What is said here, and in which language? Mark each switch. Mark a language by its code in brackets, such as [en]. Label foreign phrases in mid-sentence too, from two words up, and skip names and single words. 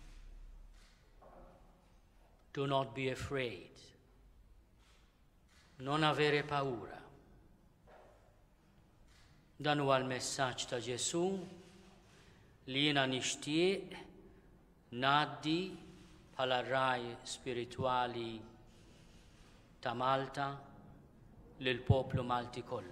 [en] Do not be afraid. [it] Non avere paura. [mt] Dan huwa l-messaġġ ta' Ġesu li jiena nixtieq ngħaddi bħala raj spiritwali ta' Malta lil poplu Malti kollu.